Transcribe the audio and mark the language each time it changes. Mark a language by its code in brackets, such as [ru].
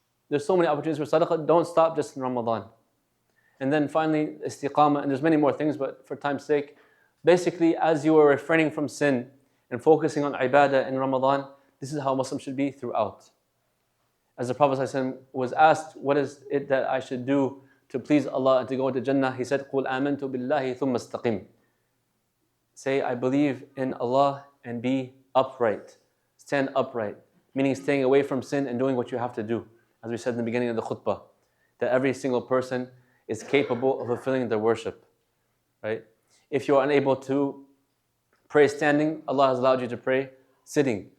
[en] There's so many opportunities for sadaqah. Don't stop just in Ramadan. And then finally, istiqamah. And there's many more things, but for time's sake, basically as you are refraining from sin and focusing on ibadah in Ramadan, this is how Muslims should be throughout. As the Prophet ﷺ was asked, what is it that I should do to please Allah and to go into Jannah? He said, [ar] قُلْ آمَنْتُ بِاللَّهِ ثُمَّ اسْتَقِمْ. [en] Say, I believe in Allah and be upright. Stand upright. Meaning staying away from sin and doing what you have to do. as we said in the beginning of the khutbah, that every single person is capable of fulfilling their worship, right? If you're unable to pray standing, Allah has allowed you to pray sitting.